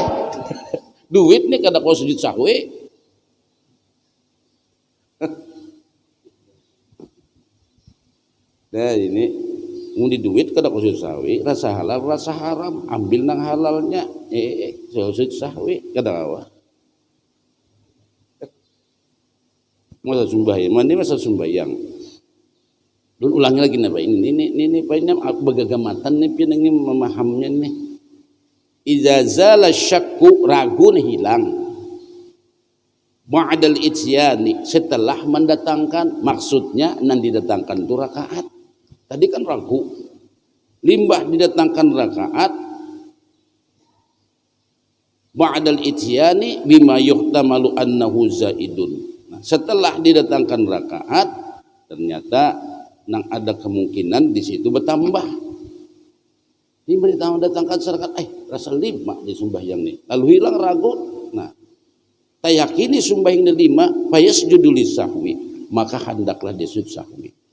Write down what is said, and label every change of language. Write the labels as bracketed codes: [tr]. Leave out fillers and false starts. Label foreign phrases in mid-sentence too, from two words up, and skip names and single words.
[bjn] Duit nih kada kau sujud sahwi. Nah ini di duit kada sujud sahwi, rasa halal rasa haram, ambil nang halalnya, sujud sahwi kada kawa. Masa sembahyang, mana masa sembahyang. Dan ulangi lagi nih Pak, ini Pak ini begagamatan nih pian ini memahamnya nih. [ar] Idza zala syakku [bjn] ragu nih hilang. [ar] Ba'dal ityani [bjn] setelah mendatangkan, maksudnya nan didatangkan itu rakaat. Tadi kan ragu, limbah didatangkan rakaat, [ar] ba'dal ityani bima yuhtamalu annahu zaidun. [bjn] Nah, setelah didatangkan rakaat, ternyata nang ada kemungkinan di situ bertambah. Ini datangkan serakat, rasa 5 di sembahyang nih. Lalu hilang ragu. Nah, tak yakini sembahyang ini 5, [ar] fayasjudu lisahwi, [bjn] maka hendaklah dia sujud sahwi.